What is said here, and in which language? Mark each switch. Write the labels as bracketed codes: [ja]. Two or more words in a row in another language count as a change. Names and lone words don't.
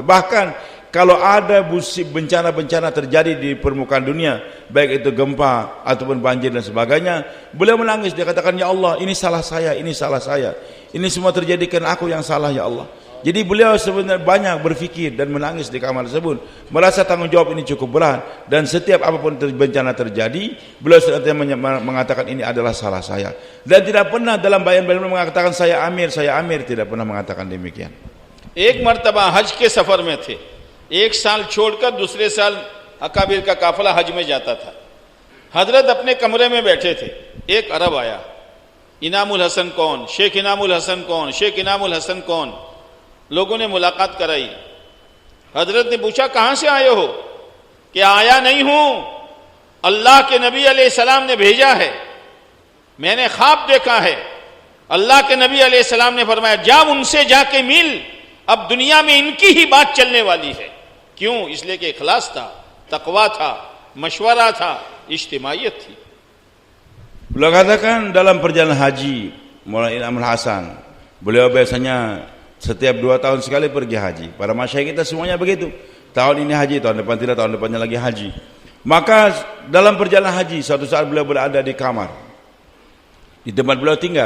[id] Bahkan kalau ada bencana-bencana terjadi di permukaan dunia, baik itu gempa ataupun banjir dan sebagainya, beliau menangis, dia katakan, [ar] يا الله, [id] ini salah saya, ini semua terjadi karena aku yang salah, [ar] يا الله. [id] Jadi beliau sebenarnya banyak berfikir dan menangis di kamar tersebut, merasa tanggung jawab ini cukup berat, dan setiap apapun bencana terjadi, beliau senantiasa mengatakan ini adalah salah saya, dan tidak pernah dalam bayan-bayan mengatakan saya Amir, tidak pernah mengatakan demikian. [hi] एक मर्तबा हज के सफर में थे, एक साल छोड़कर दूसरे साल अकाबिर का काफिला हज में जाता था। हजरत अपने कमरे में बैठे थे, एक अरब आया, इनामुल हसन कौन, शेख इनामुल हसन कौन, शेख इनामुल हसन कौन। लोगों ने मुलाकात कराई। हजरत ने पूछा कहां से आए हो? कि आया नहीं हूं, अल्लाह के नबी अलैहिस्सलाम ने भेजा है, मैंने ख्वाब देखा है, अल्लाह के नबी अलैहिस्सलाम ने फरमाया जा उनसे जाके मिल, अब दुनिया में इनकी ही बात चलने वाली है। क्यों? इसलिए कि इखलास था, तकवा था, मशवरा था, इज्तिमाइयत थी। [id] Beliau katakan dalam perjalanan haji Maulana Inamul Hasan, beliau biasanya setiap 2 tahun sekali pergi haji. Para masyayikh kita semuanya begitu. Tahun ini haji, tahun depan tidak, tahun depannya lagi haji. Maka dalam perjalanan haji, suatu saat beliau berada di kamar, di tempat beliau tinggal.